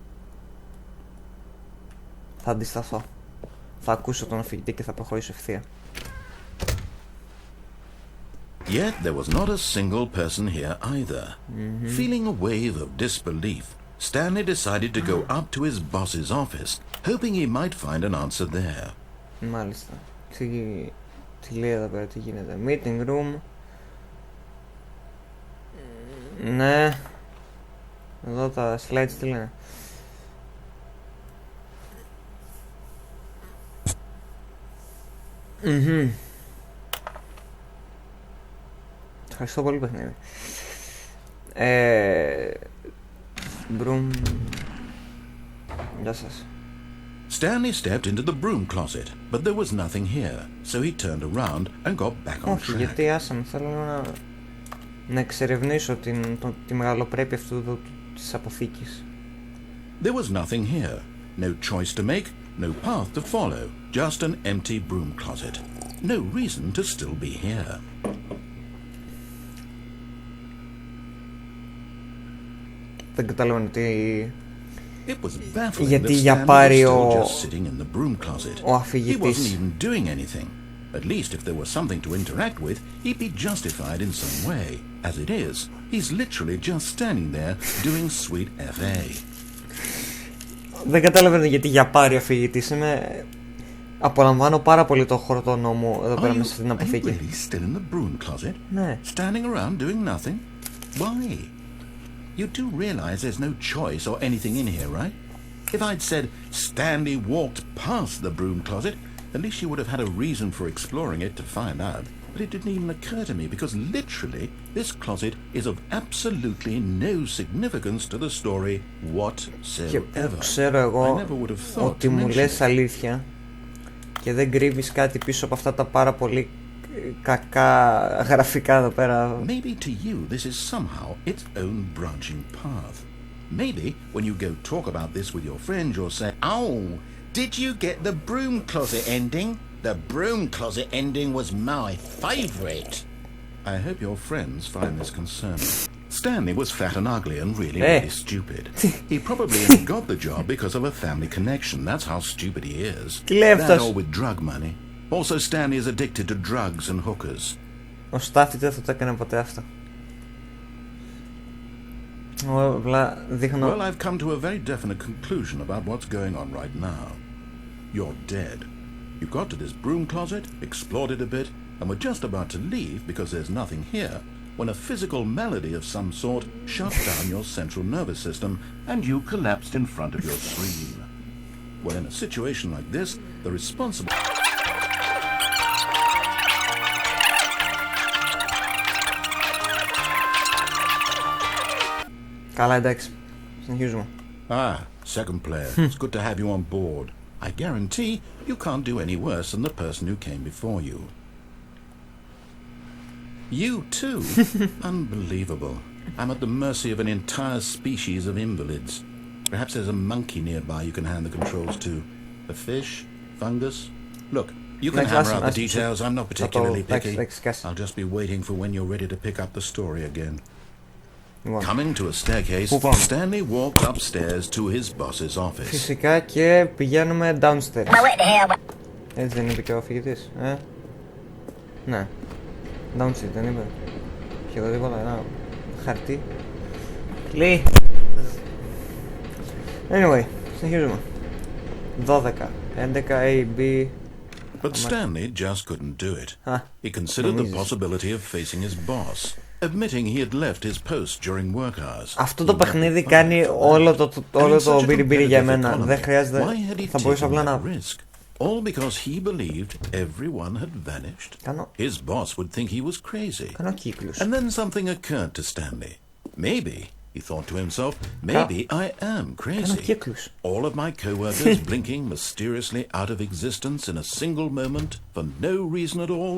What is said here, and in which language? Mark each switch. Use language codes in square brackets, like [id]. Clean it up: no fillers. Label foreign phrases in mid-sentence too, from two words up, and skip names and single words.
[el] Θα αντισταθώ. Θα ακούσω τον αφηγητή και θα προχωρήσω ευθεία. [en] Yet there was not a single person here either. Feeling a wave of disbelief, Stanley decided to go up to his boss's office, hoping he might find an answer there. [el] Μάλιστα. Τι λέει εδώ πέρα, τι γίνεται. [en] Meeting room. Ναι. [el] Εδώ τα slides τι λένε. Ευχαριστώ πολύ παιχνίδι. [en] Broom. [el] Γεια σας. [en] Stanley stepped into the broom closet, but there was nothing here, so he turned around and got back on [el] Όχι, [en] track. [el] γιατί άσαμε, θέλω να εξερευνήσω τη μεγαλοπρέπεια αυτού της αποθήκης. [en] There was nothing here. No choice to make, no path to follow, just an empty broom closet. No reason to still be here. [el] Δεν καταλαβαίνω τι... [en] It was baffling [el] Γιατί [en] that [el] για [en] Stanley was [el] πάρει [en] still just sitting in the broom closet. [el] ο [en] He [el] αφηγητής. [en] wasn't even doing anything. At least if there was something to interact with, he'd be justified in some way. As it is, he's literally just standing there doing sweet FA. [el] Δεν καταλαβαίνω γιατί για πάρει ο αφηγητής. Απολαμβάνω πάρα πολύ το χορτονό μου εδώ πέρα μέσα στην αποθήκη. [en] Are you really still in the broom closet? [el] Ναι. [en] Standing around doing nothing? Why? You do realize there's no choice or anything in here, right? If I'd said Stanley walked past the broom closet, at least you would have had a reason for exploring it to find out. But it didn't even occur to me because literally this closet is of absolutely no significance to the story whatsoever. [el] Ξέρω εγώ [en] I never would have thought [el] ότι [en] to [el] μου [en] mention [el] λες [en] it. [el] αλήθεια και δεν κρύβεις κάτι πίσω από αυτά τα πάρα πολύ κακά γραφικά εδώ πέρα. [en] Maybe to you this is somehow its own branching path. Maybe when you go talk about this with your friends you'll say, "Oh, did you get the broom closet ending? The broom closet ending was my favourite." I hope your friends find this concerning. Stanley was fat and ugly and really stupid. He probably only got the job because of a family connection. That's how stupid he is. That or with drug money. Also, Stanley is addicted to drugs and hookers. [el] Ο Στάθη δεν θα το έκανε ποτέ αυτό. [en] Well, I've come to a very definite conclusion about what's going on right now. You're dead. You got to this broom closet, explored it a bit, and were just about to leave because there's nothing here, when a physical malady of some sort shut down your central nervous system and you collapsed in front of your screen. Well, in a situation like this, the responsible... [el] Καλά, εντάξει. Συνεχίζουμε. [en] Ah, second player. It's good to have you on board. I guarantee you can't do any worse than the person who came before you. You too? Unbelievable. I'm at the mercy of an entire species of invalids. Perhaps there's a monkey nearby you can hand the controls to. A fish? Fungus? Look, you can hammer out the details. I'm not particularly picky. I'll just be waiting for when you're ready to pick up the story again. Coming to a staircase, Stanley walked upstairs to his boss's office. [el] Φυσικά και πηγαίνουμε downstairs. Έτσι δεν είπε και ο αφηγητής, Ναι. Downstairs δεν είπε. Και εδώ τίποτα, ένα χαρτί. Κλεί. Anyway, συνεχίζουμε. 12, 11, A, B. [en] But Stanley just couldn't do it. He considered the possibility of facing his boss, admitting he had left his post during work hours. [el] Αυτό το παιχνίδι κάνει όλο το μπιριμπίρι για μένα. Δεν χρειάζεται. Θα μπορούσα απλά να... [en] All because he believed everyone had vanished. His boss would think he was crazy. And then something occurred to Stanley. Maybe, he thought to himself, maybe I am crazy. All of my co-workers blinking mysteriously out of existence in a single moment for no reason at all.